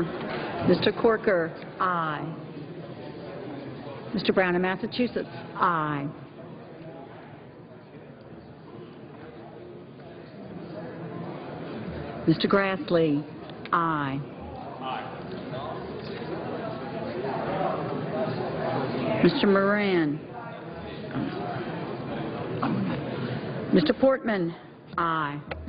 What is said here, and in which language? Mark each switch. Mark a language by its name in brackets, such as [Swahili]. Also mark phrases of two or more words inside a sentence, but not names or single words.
[English] Mr. Corker, aye. Mr. Brown of Massachusetts, aye. Mr. Grassley, aye. Mr. Moran. Mr. Portman. Aye.